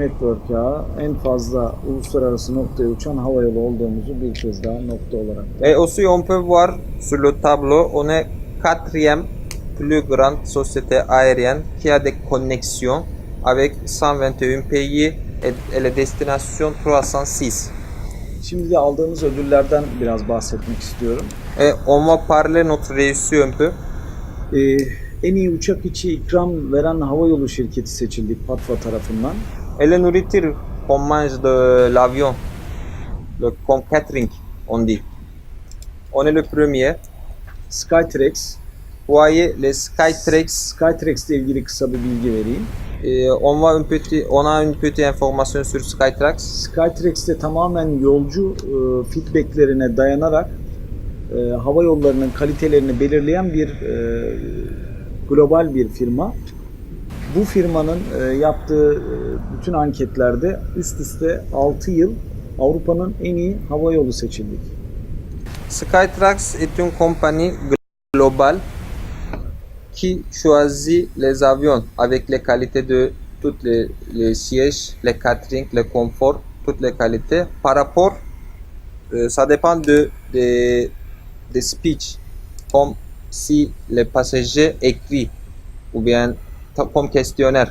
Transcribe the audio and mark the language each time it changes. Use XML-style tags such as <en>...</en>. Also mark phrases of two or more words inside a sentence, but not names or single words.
<tr>network ağı, en fazla uluslararası noktaya uçan havayolu olduğumuzu bir kez daha nokta olarak.</tr> <fr>Et aussi on peut voir sur le tableau, on est quatrième plus grande société aérienne qui a des connexions avec 121 pays et les destinations 306.</fr> <tr>Şimdi de aldığımız ödüllerden biraz bahsetmek istiyorum.</tr> <fr>Et on va parler notre réussite un peu.</fr> <tr>En iyi uçak içi ikram veren havayolu şirketi seçildik PATFA tarafından.</tr> <fr>Et la nourriture qu'on mange de l'avion, le catering on dit. On est le premier. Skytrax. Vous voyez les Skytrax.</fr> <tr>Skytrax ile ilgili kısa bir bilgi vereyim.</tr> <fr>On a une petite information sur Skytrax.</fr> <tr>Skytrax'te tamamen yolcu feedbacklerine dayanarak hava yollarının kalitelerini belirleyen bir global bir firma. Bu firmanın yaptığı bütün anketlerde üst üste 6 yıl Avrupa'nın en iyi hava yolu seçildik.</tr> <fr>Skytrax est une compagnie globale qui choisit les avions avec les qualités de tous les sièges, les catering, le confort, toutes les qualités. Par rapport, ça dépend des speech, comme si les passagers écrit ou bien comme questionnaire.</fr>